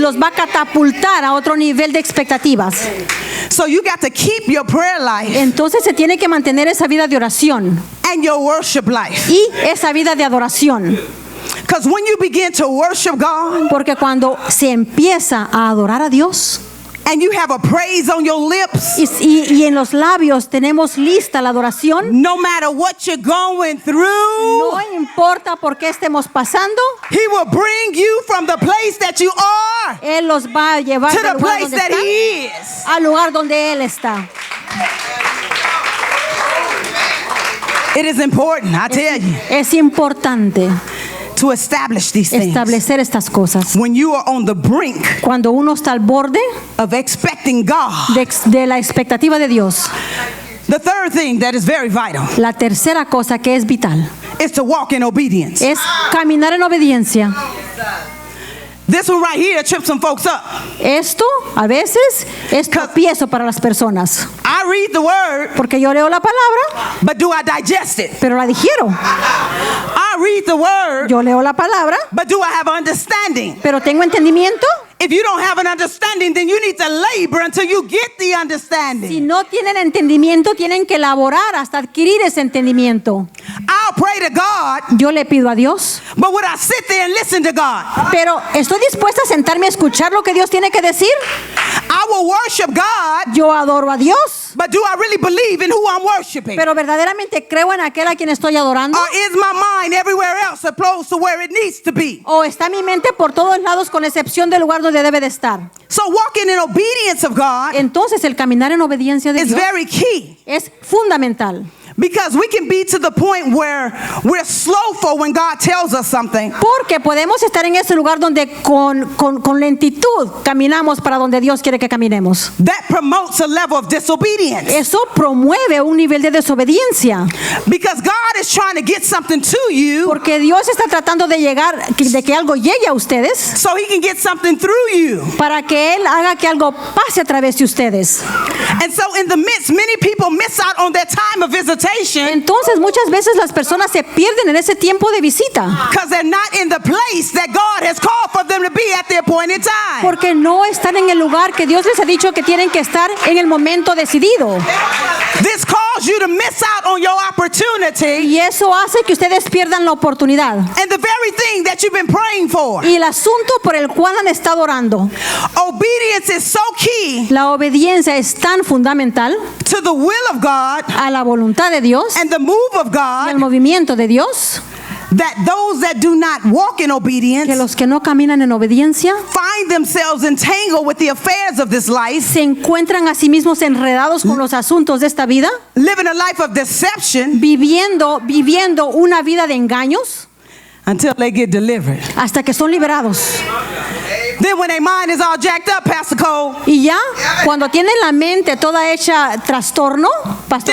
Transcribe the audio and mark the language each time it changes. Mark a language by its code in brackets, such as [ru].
[es] los va a catapultar a otro nivel de expectativas. [en] So you got to keep your prayer life [es] Entonces se tiene que mantener esa vida de oración [en] and your worship life. [es] y esa vida de adoración. [en] Because when you begin to worship God [es] Porque cuando se empieza a adorar a Dios [en] and you have a praise on your lips, [es] y en los labios tenemos lista la adoración, [en] no matter what you're going through, [es] no importa por qué estemos pasando, [en] He will bring you from the place that you are [es] Él los va a llevar [en] to [es] del [en] the [es] lugar [en] place [es] donde [en] that [es] están [en] He is. [es] al lugar donde Él está. [en] It is important, I tell you, [es] Es importante [en] to establish these things. [es] establecer estas cosas. [en] When you are on the brink [es] Cuando uno está al borde [en] of expecting God. [es] de la expectativa de Dios, [en] The third thing that is very vital [es] la tercera cosa que es vital [en] is to walk in obedience. [es] es caminar en obediencia. [en] This one right here trips some folks up. [es] Esto a veces es tropiezo para las personas, [en] I read the word, [es] porque yo leo la palabra, [en] but do I digest it? [es] pero la digiero. [en] I read the word, [es] Yo leo la palabra, [en] but do I have understanding? [es] pero tengo entendimiento. [en] If you don't have an understanding, then you need to labor until you get the [es] Si [en] understanding. [es] no tienen entendimiento, tienen que elaborar hasta adquirir ese entendimiento. [en] I'll pray to God, [es] Yo le pido a Dios, [en] but would I sit there and listen to God? [es] pero estoy dispuesta a sentarme a escuchar lo que Dios tiene que decir. [en] I will worship God, [es] Yo adoro a Dios, [en] but do I really believe in who I'm worshiping? [es] pero verdaderamente creo en aquel a quien estoy adorando. [en] Or is my mind everywhere else opposed to where it needs to be? [es] O está mi mente por todos lados con excepción del lugar donde debe de estar. [en] So walking in obedience of God [es] Entonces el caminar en obediencia de [en] is [es] Dios [en] very key. [es] es fundamental. [en] Because we can be to the point where we're slowful when God tells us something. [es] Porque podemos estar en ese lugar donde con lentitud caminamos para donde Dios quiere que caminemos. [en] That promotes a level of disobedience. [es] Eso promueve un nivel de desobediencia. [en] Because God is trying to get something to you [es] Porque Dios está tratando de de que algo llegue a ustedes [en] so He can get something through you. [es] para que Él haga que algo pase a través de ustedes. [en] And so in the midst, many people miss out on their time of visitation [es] Entonces muchas veces las personas se pierden en ese tiempo de visita. [en] because they're not in the place that God has called for them to be at their appointed time. [es] Porque no están en el lugar que Dios les ha dicho que tienen que estar en el momento decidido. [en] This causes you to miss out on your opportunity [es] Y eso hace que ustedes pierdan la oportunidad. [en] and the very thing that you've been praying for. [es] Y el asunto por el cual han estado orando. [en] Obedience is so key [es] La obediencia es tan fundamental [en] to the will of God [es] a la voluntad de Dios [en] and the move of [es] y al [en] God [es] movimiento de Dios [en] that those that do not walk in [es] que [en] obedience [es] los que no caminan en obediencia [en] find themselves entangled with the affairs of this life, [es] se encuentran a sí mismos enredados con los asuntos de esta vida, [en] living a life of deception [es] viviendo una vida de engaños [en] until they get delivered. [es] hasta que son liberados. [en] Then when their mind is all jacked up, Pastor Cole, [es] Y ya cuando tienen la mente toda hecha trastorno, Pastor